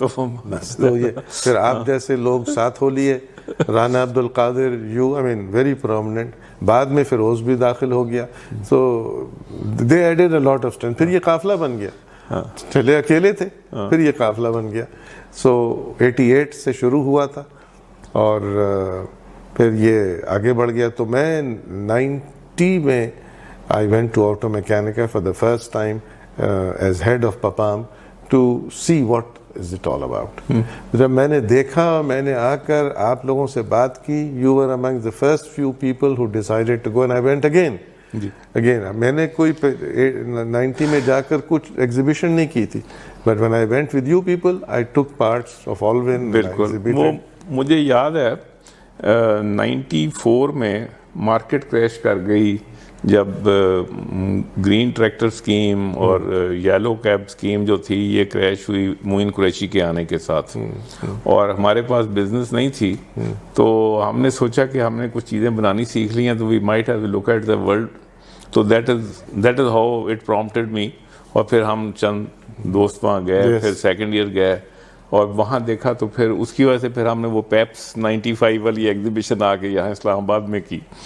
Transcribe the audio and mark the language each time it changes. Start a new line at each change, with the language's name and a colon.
Urdu: تو یہ پھر آپ جیسے لوگ ساتھ ہو لیے, رانا عبد القادر, ویری پرومیننٹ. بعد میں فیروز بھی داخل ہو گیا.
English: So they added a lot of strength.
Urdu: پھر یہ قافلہ بن گیا, چلے اکیلے تھے, پھر یہ قافلہ بن گیا. سو 88 سے شروع ہوا تھا اور پھر یہ آگے بڑھ گیا. تو میں 90 میں
English: I went to Auto Mechanica for the first time as head of PAPAM to see what is it all about.
Urdu: جب میں نے دیکھا, میں نے آ کر آپ لوگوں سے بات کی,
English: you were among the first few people who decided to go and I went again.
Urdu: میں نے کوئی 90 میں جا کر کچھ ایگزیبیشن نہیں کی تھی,
English: but when I went with you people, I took parts of Allwyn.
Urdu: بالکل, وہ مجھے یاد ہے 94 میں مارکیٹ کریش کر گئی جب گرین ٹریکٹر سکیم اور یلو کیب سکیم جو تھی یہ کریش ہوئی معین قریشی کے آنے کے ساتھ, اور ہمارے پاس بزنس نہیں تھی. تو ہم نے سوچا کہ ہم نے کچھ چیزیں بنانی سیکھ لی ہیں تو
English: We might have look at the world. تو that is how it prompted me.
Urdu: اور پھر ہم چند دوست وہاں گئے, پھر سیکنڈ ایئر گئے اور وہاں دیکھا, تو پھر اس کی وجہ سے پھر ہم نے وہ پیپس 95 والی ایگزیبیشن آ کے یہاں اسلام آباد میں کی.